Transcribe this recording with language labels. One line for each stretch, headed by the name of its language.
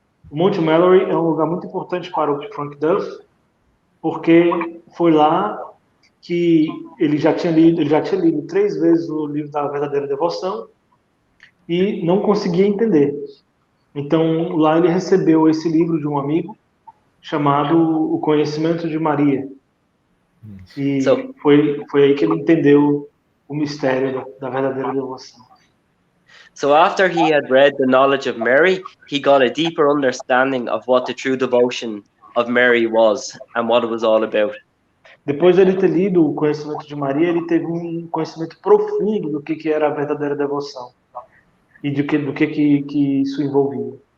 Portuguese: O Mount Melleray é um lugar muito importante para o Frank Duff, porque foi lá que ele já tinha lido 3 vezes o livro da verdadeira devoção e não conseguia entender. Então, lá ele recebeu esse livro de um amigo chamado O Conhecimento de Maria. E foi aí que ele entendeu o mistério da verdadeira devoção.
English: So after he had read the Knowledge of Mary, he got a deeper understanding of what the true devotion of Mary was and what it was all about.
Portuguese: Depois de ele ter lido o Conhecimento de Maria, ele teve um conhecimento profundo do que era a verdadeira devoção e do que isso envolvia.